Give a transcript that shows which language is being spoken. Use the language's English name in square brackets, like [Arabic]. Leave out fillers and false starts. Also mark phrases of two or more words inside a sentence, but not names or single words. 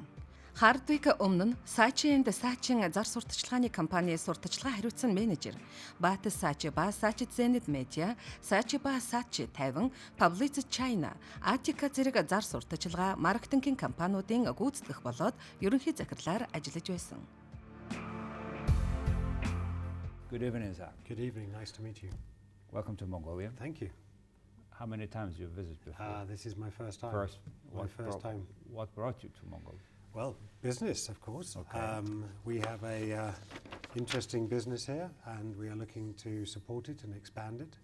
[Mongolian] Hardwick өмнө нь Саачи Саачийн Зар Сурталчилгааны компани сурталчилгаа хариуцсан менежер, Батес Саачи Зэнит Медиа, Саачи Тайван, Паблициз China, зэрэг зар сурталчилгаа маркетингийн компаниудын гүйцэтгэх болоод ерөнхий захирлаар ажиллаж байсан. [English] Good evening, sir. Good evening. Nice to meet you. Welcome to Mongolia. Thank you. How many times you visited before? This is my first time. My first time. What brought you to Mongolia? Well, business, of course. Okay. We have a interesting business here, and we are looking to support it and expand it.